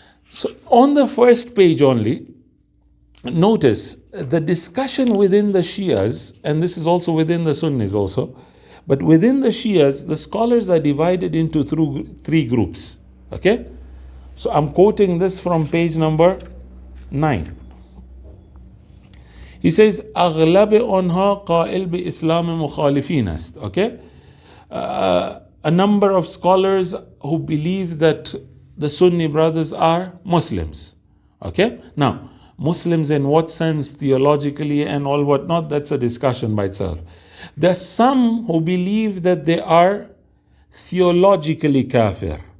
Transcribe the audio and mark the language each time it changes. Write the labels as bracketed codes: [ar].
[en] So on the first page only, notice the discussion within the Shias, and this is also within the Sunnis also, but within the Shias, the scholars are divided into three groups, okay? So I'm quoting this from page number 9. He says [fa] اغلب آنها قائل به اسلام مخالفین است. [en] Okay, a number of scholars who believe that the Sunni brothers are Muslims. Okay, now Muslims in what sense theologically and all whatnot, that's a discussion by itself. There's some who believe that they are theologically kafir.